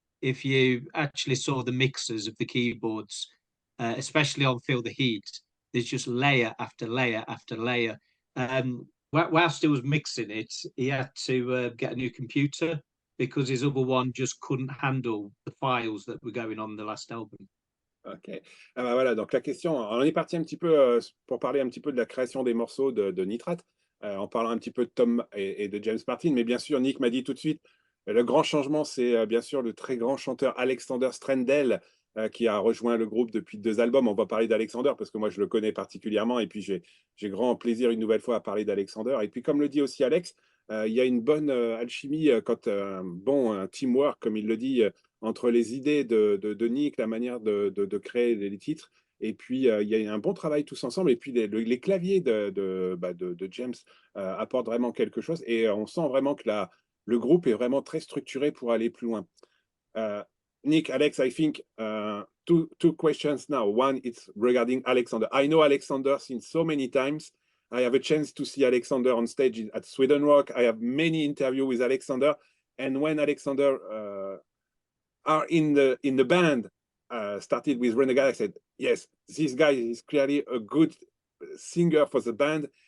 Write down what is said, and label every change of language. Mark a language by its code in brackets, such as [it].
[en] If you actually saw the mixers of the keyboards, especially on Feel the Heat, there's just layer after layer after layer. Whilst he was mixing it, he had to get a new computer because his other one just couldn't handle the files that were going on the last album. Ok. [fr] Ah bah voilà, donc la question, on est parti un petit peu pour parler un petit peu de la création des morceaux de Nitrate, en parlant un petit peu de Tom et de James Martin, mais bien sûr, Nick m'a dit tout de suite, le grand changement, c'est bien sûr le très grand chanteur Alexander Strandell, qui a rejoint le groupe depuis 2 albums. On va parler d'Alexander parce que moi je le connais particulièrement, et puis j'ai grand plaisir une nouvelle fois à parler d'Alexander. Et puis comme le dit aussi Alex, il y a une bonne alchimie, quand un teamwork, comme il le dit, entre les idées de Nick, la manière de créer les titres, et puis il y a un bon travail tous ensemble, et puis les claviers de James apportent vraiment quelque chose, et on sent vraiment que le groupe est vraiment très structuré pour aller plus loin. [en] Nick, Alex, I think two questions now. One, it's regarding Alexander. I know Alexander since so many times. I have a chance to see Alexander on stage at Sweden Rock. I have many interviews with Alexander, and when Alexander are in the band, started with Renegade, I said, yes, this guy is clearly a good singer for the band.